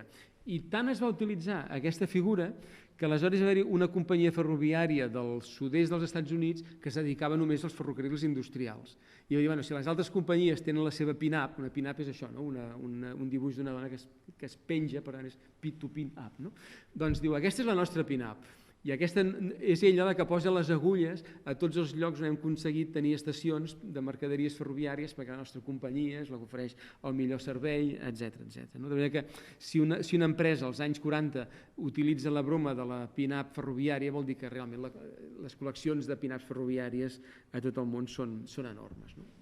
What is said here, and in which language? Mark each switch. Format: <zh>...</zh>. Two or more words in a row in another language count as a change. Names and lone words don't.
<ca>I tant es va utilitzar aquesta figura que aleshores va haver-hi una companyia ferroviària del sud-est dels Estats Units que es dedicava només als ferrocarrils industrials. I va dir, bueno, si les altres companyies tenen la seva pin-up, una pin-up és això, no? Un dibuix d'una dona que es penja, per tant és pin-to-pin-up, no? Doncs diu, aquesta és la nostra pin-up. I aquesta és ella la que posa les agulles a tots els llocs on hem aconseguit tenir estacions de mercaderies ferroviàries perquè la nostra companyia és la que ofereix el millor servei, etc. De manera que si una empresa als anys 40 utilitza la broma de la pin-up ferroviària vol dir que realment les col·leccions de pin-ups ferroviàries a tot el món són enormes.</ca>